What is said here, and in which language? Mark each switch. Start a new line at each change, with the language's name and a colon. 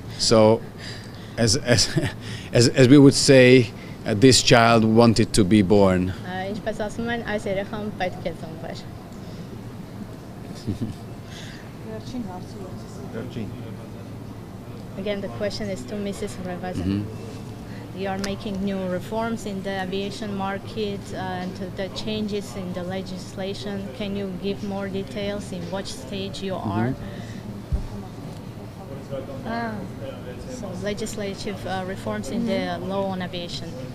English: So as we would say, this child wanted to be born.
Armenian: Ինչպես ասում են, այս երեխան պետք է ծնվեր։
English: Again, the question is to Mrs. Revazan. You are making new reforms in the aviation market and the changes in the legislation. Can you give more details in which stage you are? So legislative reforms in the law on aviation.